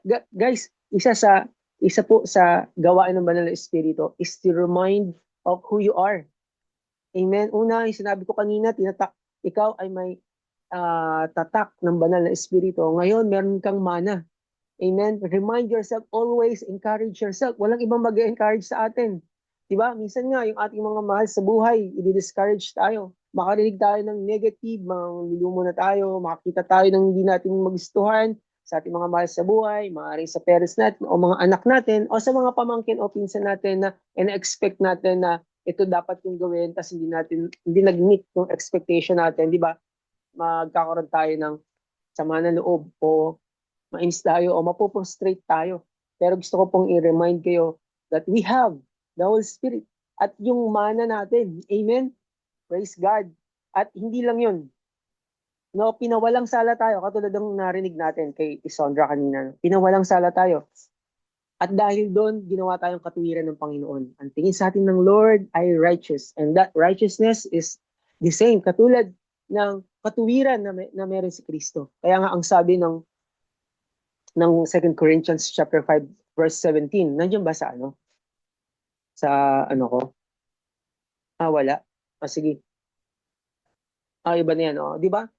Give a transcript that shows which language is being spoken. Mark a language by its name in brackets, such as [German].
[Filipino] Guys, isa po sa gawain ng Banal na Espiritu [English] is to remind of who you are. [Filipino] Amen. Una, yung sinabi ko kanina, ikaw ay may tatak ng Banal na Espiritu. Ngayon, meron kang mana. Amen. [English] Remind yourself always, encourage yourself. [Filipino] Walang ibang mag-encourage sa atin. Diba? Minsan nga, yung ating mga mahal sa buhay, i-discourage tayo. Makarinig tayo ng negative, manglulumo na tayo, makakita tayo ng hindi natin magustuhan sa ating mga mahal sa buhay, maaaring sa parents natin, o mga anak natin, o sa mga pamangkin o pinsan natin na expect natin na ito dapat yung gawin, tapos hindi nag-meet yung expectation natin, di ba? Magkakaroon tayo ng sama ng loob o mainis tayo o mapoprostrate tayo. Pero gusto ko pong i-remind kayo [English] that we have the Holy Spirit [Filipino] at yung mana natin. Amen? Praise God. At hindi lang yun. No, pinawalang sala tayo. Katulad ng narinig natin kay Isondra kanina. Pinawalang sala tayo. At dahil doon, ginawa tayong katuwiran ng Panginoon. Ang tingin sa atin ng Lord ay righteous. [English] And that righteousness is the same. [Filipino] Katulad ng katuwiran na meron si Kristo. Kaya nga ang sabi ng 2 Corinthians chapter 5 verse 17. Nandiyan ba sa ano? Sa ano ko? Wala. Sige. Iba na yan. Di ba?